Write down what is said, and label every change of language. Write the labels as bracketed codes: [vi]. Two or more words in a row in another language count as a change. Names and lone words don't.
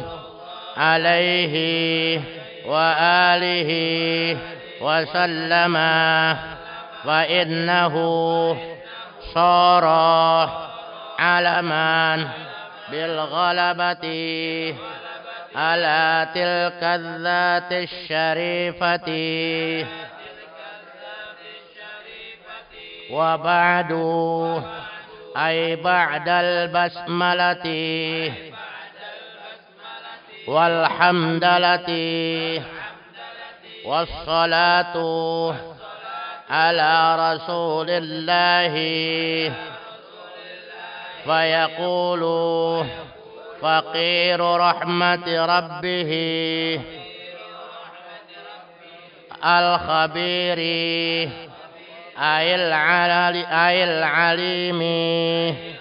[ar] عليه وآله وسلم فإنه صار علما بالغلبة على تلك الذات الشريفة وبعد أي بعد البسملة والحمدلة والصلاة على رسول الله فيقول فقير رحمة ربه الخبير أي العليم